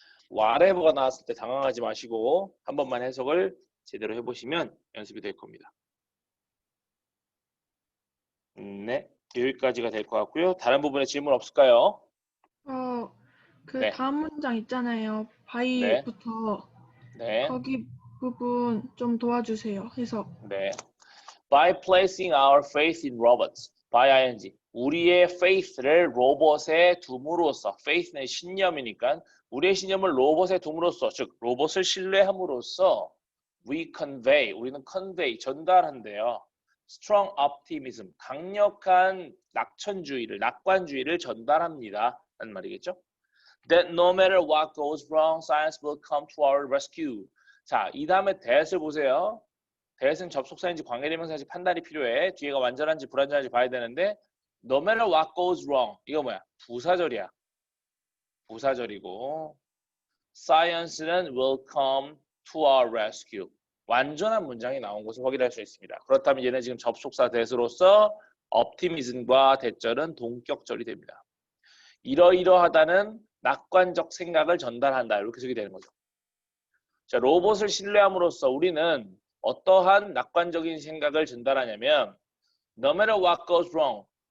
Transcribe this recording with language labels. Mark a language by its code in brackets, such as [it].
[ko] whatever가 나왔을 때 당황하지 마시고 한 번만 해석을 제대로 해보시면 연습이 될 겁니다. 네, 여기까지가 될 것 같고요. 다른 부분에 질문 없을까요? 그 네. 다음 문장 있잖아요. 네. by부터 네. 거기 부분 좀 도와주세요. 해석. 네. [en] By placing our faith in robots. by ing. [ko] 우리의 faith를 로봇에 둠으로써. faith는 신념이니까 우리의 신념을 로봇에 둠으로써, 즉 로봇을 신뢰함으로써 [en] we convey. [ko] 우리는 convey 전달한대요. [en] strong optimism. [ko] 강력한 낙관주의를 전달합니다. 라는 말이겠죠. [en] That no matter what goes wrong, science will come to our rescue. [ko] 자, 이 다음에 that을 보세요. that은 접속사인지 관계대명사인지 판단이 필요해. 뒤에가 완전한지 불완전한지 봐야 되는데 [en] no matter what goes wrong. [ko] 이거 뭐야? 부사절이야. 부사절이고 [en] science는 will come to our rescue. [ko] 완전한 문장이 나온 것을 확인할 수 있습니다. 그렇다면 얘는 지금 접속사 that으로서 optimism과 that절은 동격절이 됩니다. 이러이러하다는 낙관적 생각을 전달한다. 이렇게 해석이 되는 거죠. 자, 로봇을 신뢰함으로써 우리는 어떠한 낙관적인 생각을 전달하냐면 [en] No matter what goes wrong,